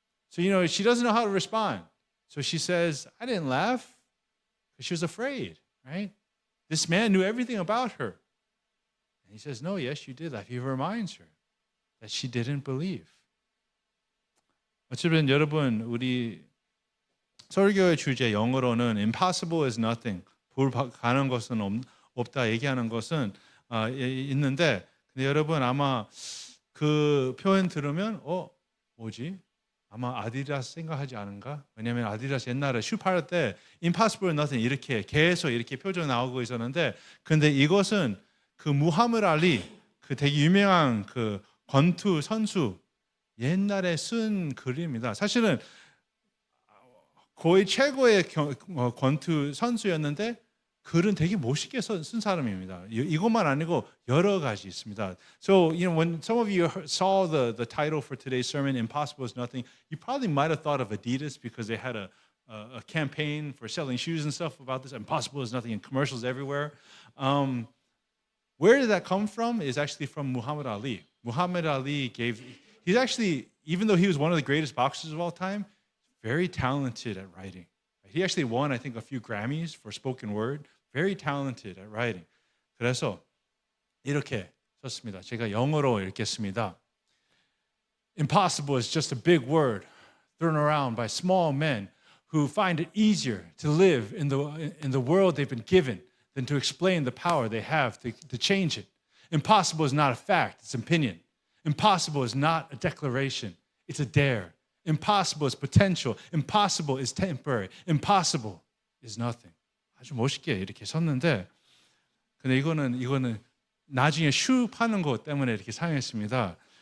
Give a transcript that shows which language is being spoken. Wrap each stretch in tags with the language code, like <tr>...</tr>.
<en>So she doesn't know how to respond. So she says, I didn't laugh because she was afraid, right? This man knew everything about her. And he says, no, yes, you did laugh. He reminds her that she didn't believe.</en> <ko>어쨌든 여러분, 우리 설교의 주제 영어로는</ko> <en>impossible is nothing.</en> <ko>불가능한 것은 없다 얘기하는 것은 있는데 근데 여러분 아마 그 표현 들으면 뭐지? 아마 아디다스 생각하지 않은가? 왜냐하면 아디다스 옛날에 슈 팔 때</ko> <en>impossible is nothing</en> <ko>이렇게 계속 이렇게 표정 나오고 있었는데 근데 이것은 그 무하메드 알리 그 되게 유명한 그 권투 선수 옛날에 쓴 글입니다. 사실은 거의 최고의 권투 선수였는데 글은 되게 멋있게 쓴 사람입니다. 이것만 아니고 여러 가지 있습니다.</ko> <en>So, when some of you saw the title for today's sermon, "Impossible is Nothing," you probably might have thought of Adidas because they had a campaign for selling shoes and stuff about this. Impossible is nothing, and commercials everywhere. Where did that come from? Is actually from Muhammad Ali. Muhammad Ali he's actually, even though he was one of the greatest boxers of all time, very talented at writing. He actually won, I think, a few Grammys for spoken word. Very talented at writing.</en> <ko>그래서 이렇게 썼습니다. 제가 영어로 읽겠습니다.</ko> <en>Impossible is just a big word thrown around by small men who find it easier to live in the world they've been given than to explain the power they have to change it. Impossible is not a fact, it's an opinion. Impossible is not a declaration, it's a dare. Impossible is potential. Impossible is temporary. Impossible is nothing.</en> <ko>아주 멋있게 이렇게 썼는데 근데 이거는 나중에 슈 파는 것 때문에 이렇게 사용했습니다.</ko>